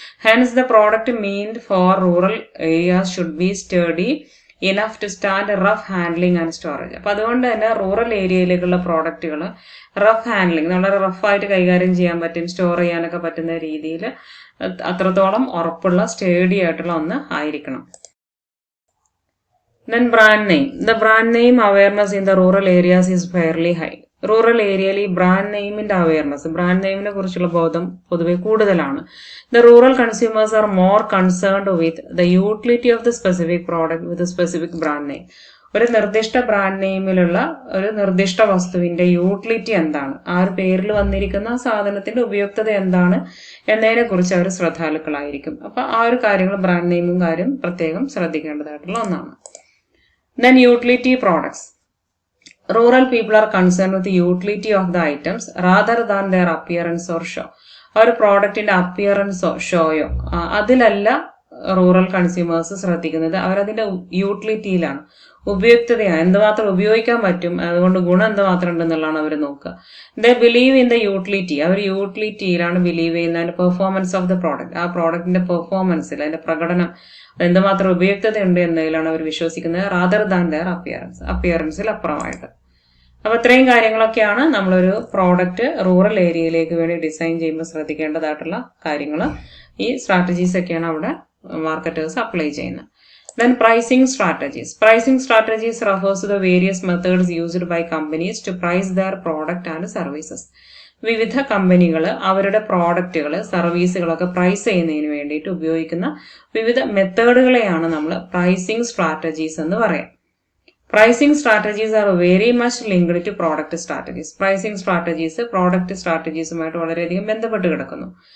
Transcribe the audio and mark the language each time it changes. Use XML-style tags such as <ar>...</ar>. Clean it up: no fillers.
<en>Hence the product meant for rural areas should be sturdy enough to stand rough handling and storage.</en> <ml>അപ്പൊ അതുകൊണ്ട് തന്നെ rural ഏരിയയിലേക്കുള്ള പ്രോഡക്റ്റുകൾ rough handling, വളരെ റഫായിട്ട് കൈകാര്യം ചെയ്യാൻ പറ്റും, സ്റ്റോർ ചെയ്യാനൊക്കെ പറ്റുന്ന രീതിയിൽ അത്രത്തോളം ഉറപ്പുള്ള സ്റ്റേഡി ആയിട്ടുള്ള ഒന്ന് ആയിരിക്കണം.</ml> <en>Then brand name. The brand name awareness in the rural areas is fairly high.</en> <ml>Rural ഏരിയയിൽ ഈ ബ്രാൻഡ് നെയിമിന്റെ അവയർനെസ്, ബ്രാൻഡ് നെയിമിനെ കുറിച്ചുള്ള ബോധം പൊതുവെ കൂടുതലാണ്.</ml> <en>The rural consumers are more concerned with the utility of the specific product with specific brand name.</en> <ml>ഒരു നിർദ്ദിഷ്ട brand നെയിമിലുള്ള ഒരു നിർദ്ദിഷ്ട വസ്തുവിന്റെ യൂട്ടിലിറ്റി എന്താണ്, ആ ഒരു പേരിൽ വന്നിരിക്കുന്ന സാധനത്തിന്റെ ഉപയുക്തത എന്താണ് എന്നതിനെ കുറിച്ച് അവർ ശ്രദ്ധാലുക്കളായിരിക്കും. അപ്പൊ ആ ഒരു കാര്യങ്ങൾ, ബ്രാൻഡ് നെയിമും കാര്യം പ്രത്യേകം ശ്രദ്ധിക്കേണ്ടതായിട്ടുള്ള ഒന്നാണ്.</ml> <en>Then utility products. Rural people are concerned with the utility of the items rather than their appearance or show.</en> <ml>ആ ഒരു പ്രോഡക്റ്റിന്റെ അപ്പിയറൻസോ ഷോയോ അതിലല്ല റൂറൽ കൺസ്യൂമേഴ്സ് ശ്രദ്ധിക്കുന്നത്, അവരതിന്റെ യൂട്ടിലിറ്റിയിലാണ്, ഉപയുക്തതയാണ്, എന്തുമാത്രം ഉപയോഗിക്കാൻ പറ്റും, അതുകൊണ്ട് ഗുണം എന്തുമാത്രം ഉണ്ടെന്നുള്ളതാണ് അവർ നോക്കുക.</ml> <en>they believe in the utility,</en> <ml>our യൂട്ടിലിറ്റിയിലാണ് believe ചെയ്യുന്ന, അതിന്റെ</ml> <en>performance of the product,</en> <ml>ആ പ്രോഡക്റ്റിന്റെ പെർഫോമൻസിൽ, അതിന്റെ പ്രകടനം, എന്തുമാത്രം ഉപയുക്തത ഉണ്ട് എന്നതിലാണ് അവർ വിശ്വസിക്കുന്നത്,</ml> <en>rather than their</en> <ml>അപ്പിയറൻസിൽ അപ്പുറമായിട്ട്. അപ്പൊ ഇത്രയും കാര്യങ്ങളൊക്കെയാണ് നമ്മളൊരു പ്രോഡക്റ്റ് റൂറൽ ഏരിയയിലേക്ക് വേണ്ടി ഡിസൈൻ ചെയ്യുമ്പോൾ ശ്രദ്ധിക്കേണ്ടതായിട്ടുള്ള കാര്യങ്ങൾ. ഈ സ്ട്രാറ്റജീസ് ഒക്കെയാണ് അവിടെ മാർക്കറ്റേഴ്സ് അപ്ലൈ ചെയ്യുന്നത്.</ml> <en>Then pricing strategies. Pricing strategies refers to the various methods used by companies to price their product and services.</en> <ml>വിവിധ കമ്പനികൾ അവരുടെ പ്രോഡക്റ്റുകൾ, സർവീസുകളൊക്കെ പ്രൈസ് ചെയ്യുന്നതിന് വേണ്ടിയിട്ട് ഉപയോഗിക്കുന്ന വിവിധ മെത്തേഡുകളെയാണ് നമ്മൾ പ്രൈസിംഗ് സ്ട്രാറ്റജീസ് എന്ന് പറയാം.</ml> <en>Pricing strategies are very much linked to product strategies.</en> <ml>Pricing strategies product സ്ട്രാറ്റജീസുമായിട്ട് വളരെയധികം ബന്ധപ്പെട്ട് കിടക്കുന്നു.</ml>